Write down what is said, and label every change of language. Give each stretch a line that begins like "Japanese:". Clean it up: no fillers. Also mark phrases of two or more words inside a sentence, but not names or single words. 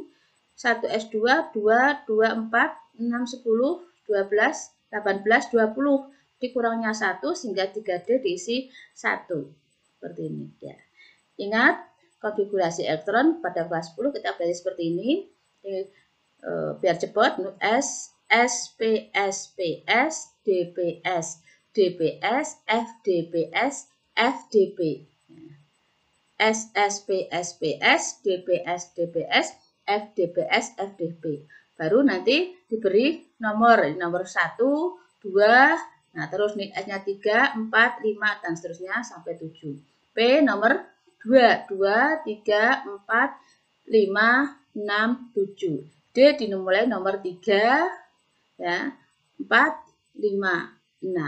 Indonesian: 1S2, 2, 2, 4, 6, 10, 12, 18, 20. Dikurangnya 1 sehingga 3D diisi 1. Seperti ini. Ya. Ingat, konfigurasi elektron pada kelas 10 kita belajar seperti ini. Biar cepat, S, SP, SPS, DPS, DPS, FDPS, FDP. SSP, SPS, DPS, DPS, FDPS, FDP. Baru nanti diberi nomor 1, 2, nah terus nih S-nya 3, 4, 5, dan seterusnya sampai 7. P nomor 2, 2, 3, 4, 5, 6, 7. D dimulai nomor 3, ya, 4, 5, 6.